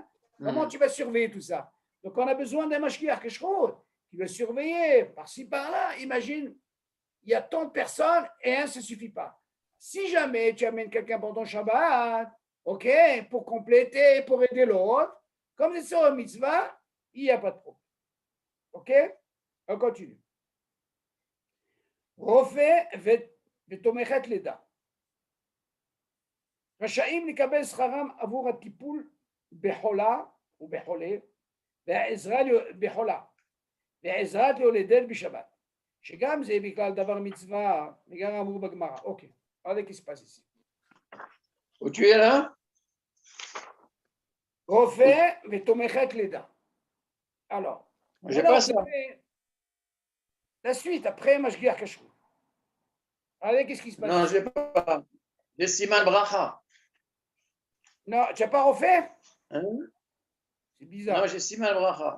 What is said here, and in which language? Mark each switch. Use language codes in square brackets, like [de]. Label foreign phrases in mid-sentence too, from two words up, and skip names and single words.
[fr] Comment tu vas surveiller tout ça? Donc, on a besoin d'un [he] משגיח כשרות [fr] qui va surveiller par-ci, par-là. Imagine, il y a tant de personnes et un, ça ne suffit pas. Si jamais tu amènes quelqu'un pendant Shabbat, ok, pour compléter, pour aider l'autre, comme c'est sur un mitzvah, il n'y a pas de problème. Ok? On continue. [he] רופא ותומכת לידה. רשאים לקבל שכרם עבור הטיפול בחולה ובחולה והעזרה בחולה והעזרת להולדת בשבת, שגם זה בגלל דבר מצווה וגם אמרו בגמרא. אוקיי, [fr] regardez qui se passe ici. Où tu es là? [he] רופא ותומכת לידה. [fr] Alors, j'ai pas ça. La suite, après [he] משגיח כשרות. [fr] Regardez qu'est-ce qui se passe. Non, je n'ai pas. J'ai [he] סימן ברכה. [fr] Non, tu n'as pas refait? Hein? C'est bizarre. Non, j'ai [he] סימן ברכה.